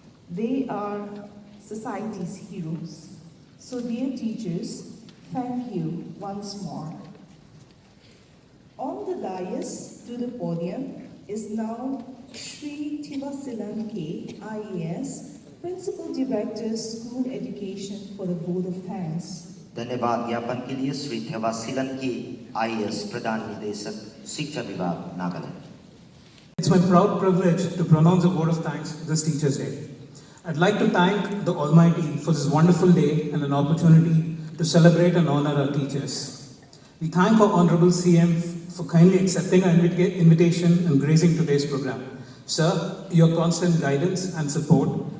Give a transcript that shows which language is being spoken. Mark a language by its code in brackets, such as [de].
[en] They are society's heroes. So dear teachers, thank you once more. On the dais to the podium is now Shri Thivasilan K, IAS, Principal Director, School Education, for the vote of thanks. [hi] धन्यवाद ज्ञापन के लिए श्री थेवासिलन की IAS प्रधान निदेशक शिक्षा विभाग Nagaland. [en] It's my proud privilege to pronounce a word of thanks this Teachers' Day. I'd like to thank the Almighty for this wonderful day and an opportunity to celebrate and honor our teachers. We thank our Honorable CM for kindly accepting our invitation and gracing today's program. Sir, your constant guidance and support